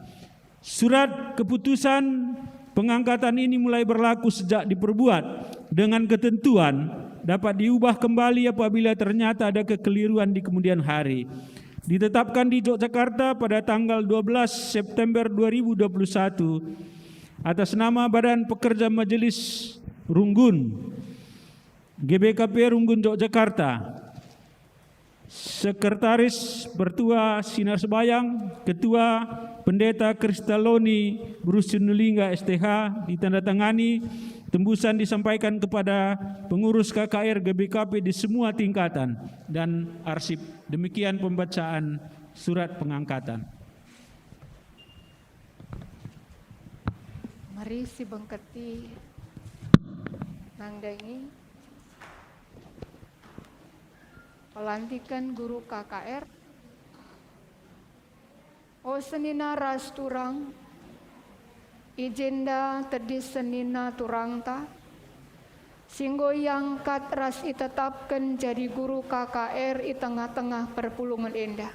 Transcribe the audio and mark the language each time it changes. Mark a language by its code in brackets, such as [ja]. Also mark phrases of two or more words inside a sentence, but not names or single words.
[id] Surat keputusan pengangkatan ini mulai berlaku sejak diperbuat dengan ketentuan dapat diubah kembali apabila ternyata ada kekeliruan di kemudian hari. Ditetapkan di Yogyakarta pada tanggal 12 September 2021 atas nama Badan Pekerja Majelis Runggun GBKP Runggun Yogyakarta. Sekretaris Pertua Sinar Sebayang, Ketua Pendeta Kristaloni Brusunulingga STH ditandatangani, tembusan disampaikan kepada pengurus KKR GBKP di semua tingkatan dan arsip. Demikian pembacaan surat pengangkatan. [btx] Mari si bengketi nangdangi [id] pelantikan guru KKR. [btx] O senina ras turang, ijenda tedi senina turangta, singgo yang kat ras itetapkan jadi guru KKR i tengah-tengah perpulungan endah.